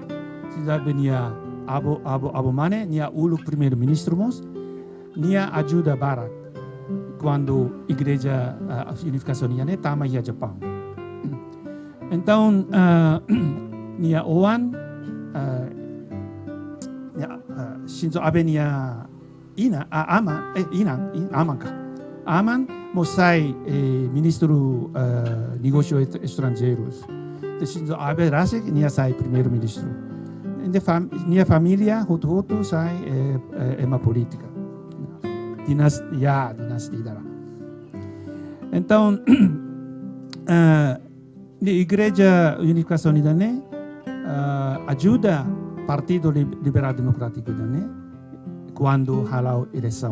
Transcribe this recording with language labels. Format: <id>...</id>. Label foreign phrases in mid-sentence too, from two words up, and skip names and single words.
<tet>Shinzo Abe nia abu mane nia ulu</tet> <pt>primeiro ministro</pt> <tet>mos nia ajuda barak quando Igreja Unificação nia tama ia Japão. Então nia oan Shinzo Abe nia aman mosai</tet> <pt>ministro negócios estrangeiros.</pt> <tet>De Shinzo Abe rasik nia sai</tet> <pt>primeiro ministro.</pt> <tet>Nia família hotu sai ema política. Dinasti dara. Então, a Igreja Unificação idane ajuda Partido Liberal Democrático idane quando halau eleição.</tet>